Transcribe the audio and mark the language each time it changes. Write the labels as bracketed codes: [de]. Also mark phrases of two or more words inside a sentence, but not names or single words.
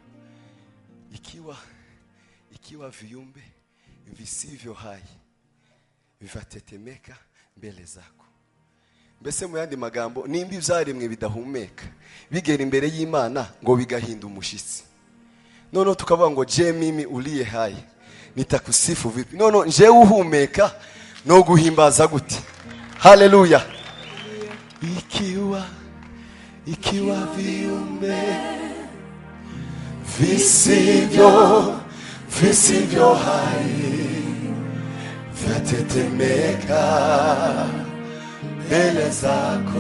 [sw] ikiwa viumbe visivyo hai vivatetemeka mbele zako. [rn] Mbese mu yandi magambo nimba ivyaremwe bidahumeka bigera imbere y'Imana ngo bigahinda umushitsi. Nono tukavuga ngo [sw] je mimi uliye hai nitakusifu vipi. [rn] Nono nje uhumeka no guhimbaza gute. Haleluya. [sw] Ikiwa viumbe visivyo hai vyatetemeka mbele zako.